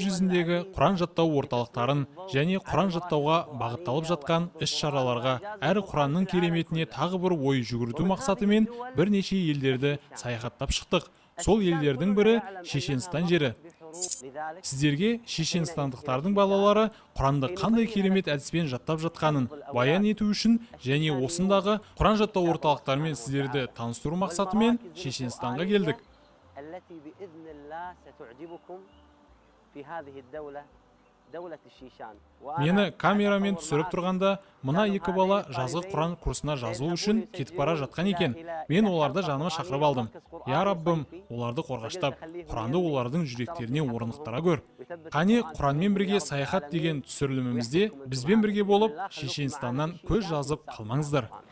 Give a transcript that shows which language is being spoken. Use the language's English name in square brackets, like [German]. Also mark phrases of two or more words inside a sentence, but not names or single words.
[Kazakh] жүзіндегі Құран жаттау орталықтарын және Құран жаттауға бағытталып жатқан іс-шараларға әрі Құранның кереметіне тағы бір ой жүгірту мақсатымен бірнеше елдерді саяхаттап шықтық. Сол елдердің бірі Шешенстан жері. Сіздерге шешенстандықтардың балалары Құранды қандай керемет әдіспен жаттап жатқанын баян ету үшін және осындағы Құран жаттау орталықтарымен сіздерді таныстыру мақсатымен Шешенстанға келдік. [Arabic] التي بإذن الله ستعجبكم في هذه الدولة دولة الشيشان. [Kazakh] Мені камерамен түсіріп тұрғанда, мына екі бала жазғы Құран курсына жазылу үшін кетіп бара жатқан екен. Мен оларды жаныма шақырып алдым. Я Раббым, оларды қорғаштап, Құранды олардың жүректеріне орнықтыра көр. Қане Құранмен бірге саяхат деген түсірілімімізде бізбен бірге болып Шешенстаннан көз жазып қалмаңыздар.